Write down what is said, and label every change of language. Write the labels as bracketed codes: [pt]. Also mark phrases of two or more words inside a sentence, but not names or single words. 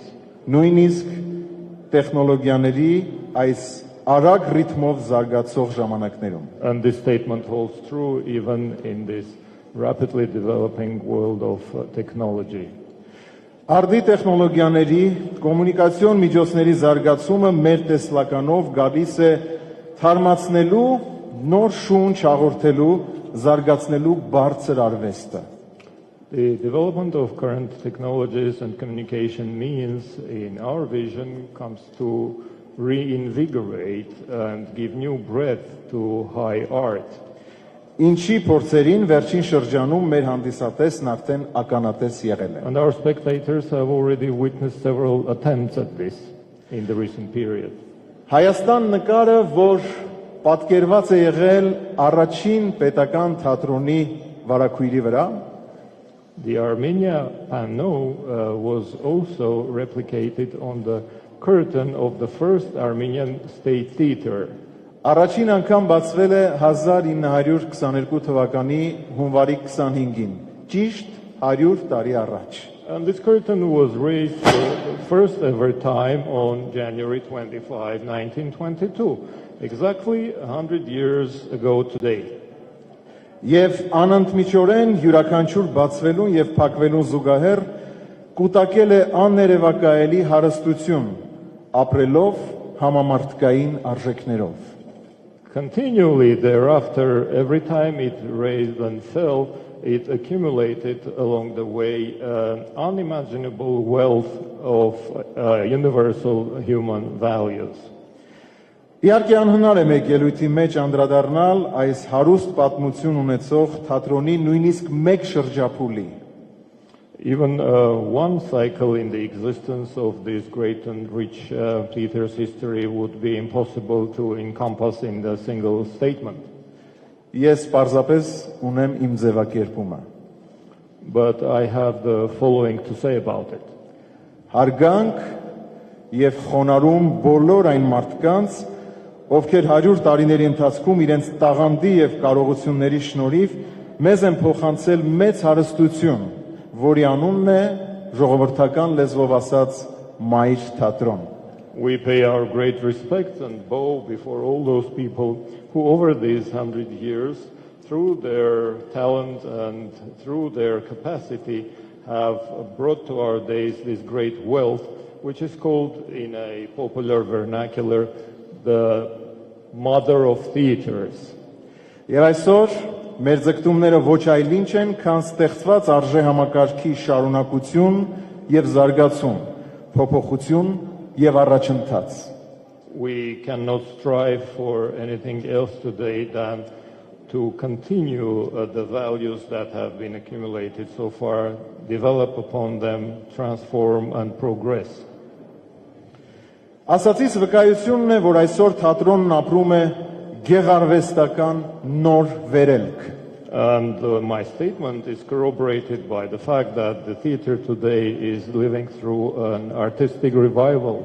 [hy] Նույնիսկ տեխնոլոգիաների այս արագ ռիթմով զարգացող ժամանակներում։ [en] And this statement holds true even in this rapidly developing world of technology. [hy] Արդի տեխնոլոգիաների, կոմունիկացիոն միջոցների զարգացումը մեր տեսլականով գալիս է թարմացնելու, նոր շունչ հաղորդելու, զարգացնելու բարձր արվեստը։ [en] The development of current technologies and communication means, in our vision, comes to reinvigorate and give new breadth to high art. [hy] Ինչի փորձերին վերջին շրջանում մեր հանդիսատեսն արդեն ականատես եղել է։ [en] And our spectators have already witnessed several attempts at this in the recent period. [hy] Հայաստան նկարը, որ պատկերված է եղել առաջին պետական թատրոնի վարակույրի վրա, [en] The Armenia panel was also replicated on the curtain of the first Armenian state theater. [hy] Առաջին անգամ բացվել է 1922 թվականի հունվարի 25-ին, ճիշտ 100 տարի առաջ։ [en] And this curtain was raised for the first ever time on January 25, 1922, exactly 100 years ago today. [hy] Եվ անընդմիջորեն յուրաքանչյուր բացվելուն եւ փակվելուն զուգահեռ կուտակել է աններևակայելի հարստություն, ապրելով համամարտկային արժեքներով։ [en] Continually thereafter, every time it raised and fell, it accumulated along the way unimaginable wealth of universal human values. [hy] Իհարկե անհնար է մեկ ելույթի մեջ անդրադառնալ այս հարուստ պատմություն ունեցող թատրոնի նույնիսկ մեկ շրջափուլի։ [en] Even one cycle in the existence of this great and rich theater's history would be impossible to encompass in a single statement. [hy] Ես պարզապես ունեմ իմ ձևակերպումը։ [en] But I have the following to say about it. [hy] Հարգանք եւ խոնարհում բոլոր այն մարդկանց, ովքեր 100 տարիների ընթացքում իրենց տաղանդի եւ կարողությունների շնորհիվ մեզ են փոխանցել մեծ հարստություն, որի անունն է ժողովրդական լեզվով ասած Մայր թատրոն։ [en] We pay our great respect and bow before all those people who over these 100 years, through their talent and through their capacity, have brought to our days this great wealth, which is called in a popular vernacular the mother of theaters. [hy] Եվ այսօր մեր ձգտումները ոչ այլ ինչ են, քան ստեղծված արժե համակարգի շարունակություն եւ զարգացում, փոփոխություն եւ առաջընթաց. [en] We cannot strive for anything else today than to continue the values that have been accumulated so far, develop upon them, transform and progress. [hy] Ասացիս վկայությունն է, որ այսօր թատրոնն ապրում է գեղարվեստական նոր վերելք. [en] And my statement is corroborated by the fact that the theater today is living through an artistic revival.